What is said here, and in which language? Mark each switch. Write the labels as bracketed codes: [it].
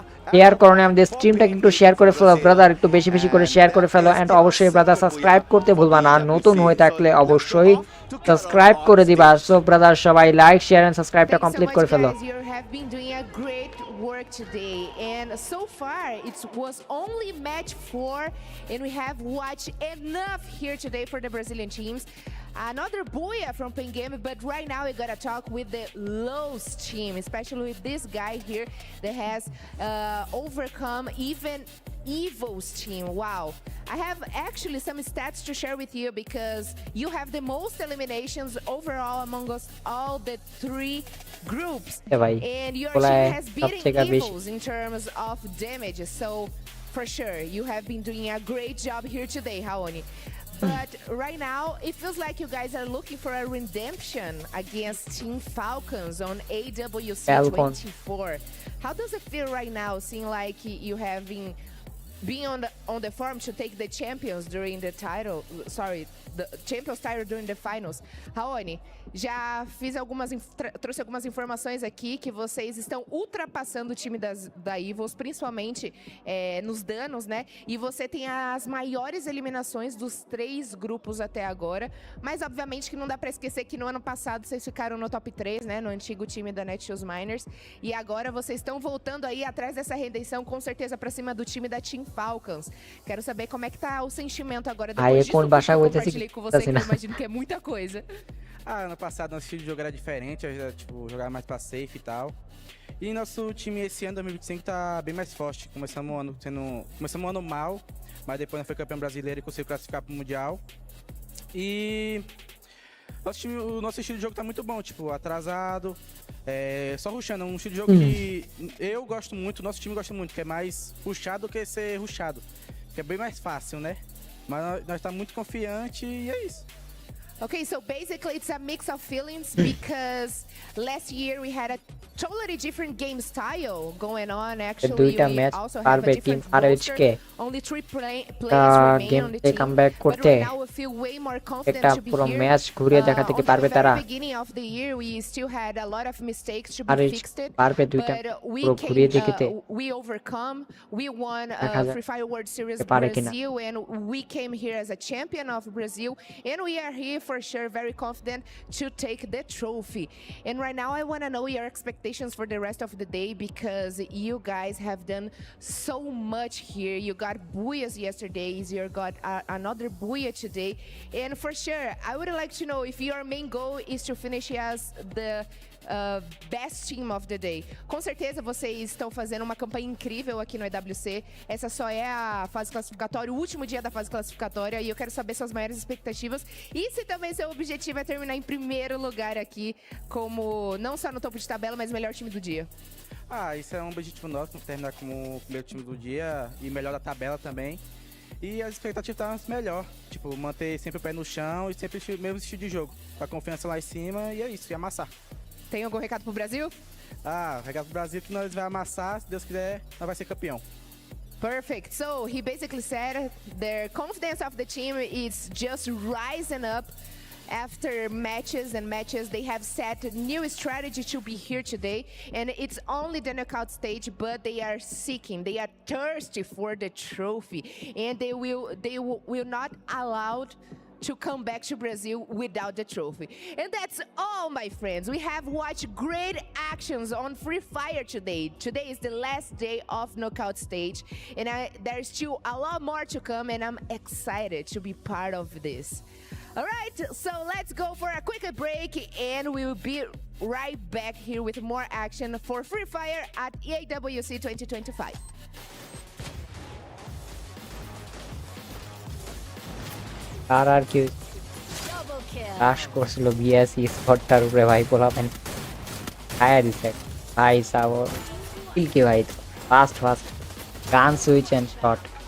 [bn] Share করো না আমাদের স্ট্রিমটাকে একটু শেয়ার করে ফেলো ব্রাদার, একটু বেশি বেশি করে শেয়ার করে ফেলো। এন্ড অবশ্যই ব্রাদার সাবস্ক্রাইব করতে ভুলবা না, নতুন হয়ে থাকলে অবশ্যই সাবস্ক্রাইব করে দিবা। সো ব্রাদার সবাই লাইক শেয়ার এন্ড সাবস্ক্রাইবটা কমপ্লিট করে ফেলো। [en] You have been doing a great work today, and so far it was only match 4, and we have watched enough here today for the Brazilian teams. Another Boya from Pengame, but right now we gotta talk with the Lowe's team, especially with this guy here that has overcome even Evil's team. Wow. I have actually some stats to share with you because you have the most eliminations overall among us all the 3 groups. And your team has beaten Evils in terms of damage. So for sure, you have been doing a great job here today, Haoni. But right now, it feels like you guys are looking for a redemption against Team Falcons on AWC 24. How does it feel right now, seeing like you have being on the farm to take the champions during the title, the champions title during the finals? [pt] Raoni, já fiz trouxe algumas informações aqui que vocês estão ultrapassando o time da Evils, principalmente nos danos, né? E você tem as maiores eliminações dos 3 grupos até agora, mas obviamente que não dá para esquecer que no ano passado vocês ficaram no top 3, né? No antigo time da Netshoes Miners, e agora vocês estão voltando aí atrás dessa redenção, com certeza para cima do time da Team Falcons. Quero saber como é que tá o sentimento agora depois disso que eu compartilhei com você, que eu imagino que é muita coisa. Ano passado nosso estilo de jogo era diferente, tipo, jogava mais pra safe e tal. E nosso time esse ano, 2025, tá bem mais forte. Começamos o ano mal, mas depois nós foi campeão brasileiro e conseguiu classificar pro Mundial. E o nosso estilo de jogo tá muito bom, tipo, atrasado, só rushando. Um estilo de jogo que eu gosto muito, nosso time gosta muito, que é mais puxado do que ser rushado, que é bem mais fácil, né? Mas nós tá muito confiante e é isso. [en] Okay, so basically it's a mix of feelings because last year we had a totally different game style going on. Actually, we also have a different roster. Only 3 players remain on the team. But right now we feel way more confident to be here. On the very beginning of the year, we still had a lot of mistakes to be fixed. But we overcome. We won Free Fire World Series Brazil, and we came here as a champion of Brazil, and we are here for sure very confident to take the trophy. And right now I want to know your expectations for the rest of the day, because you guys have done so much here. You got Booyahs yesterday, you got another Booyah today, and for sure I would like to know if your main goal is to finish as the best team of the day. [pt] Com certeza vocês estão fazendo uma campanha incrível aqui no EWC. Essa só é a fase classificatória, o último dia da fase classificatória, e eu quero saber suas maiores expectativas e se também seu objetivo é terminar em primeiro lugar aqui, como não só no topo de tabela, mas melhor time do dia. Isso é um objetivo nosso, terminar como o primeiro time do dia e melhor da tabela também. E as expectativas estão melhor, tipo, manter sempre o pé no chão e sempre o mesmo estilo de jogo, com a confiança lá em cima, e é isso, e amassar. Tem algum recado pro Brasil? Recado pro Brasil que nós vamos amassar, se Deus quiser, nós vai ser campeão. [en] Perfect. So he basically said their confidence of the team is just rising up after matches and matches. They have set a new strategy to be here today, and it's only the knockout stage, but they are seeking, they are thirsty for the trophy, and they will not allowed to come back to Brazil without the trophy. And that's all, my friends. We have watched great actions on Free Fire today. Today is the last day of knockout stage, and there's still a lot more to come, and I'm excited to be part of this. All right, so let's go for a quick break, and we will be right back here with more action for Free Fire at AWC 2025. [bn] RRK রাশ করছিল BAC স্পটটার উপরে ভাই পোলাপেন খায়া দিছে ভাই sub কিল কি ভাই [en] fast gun switch and shot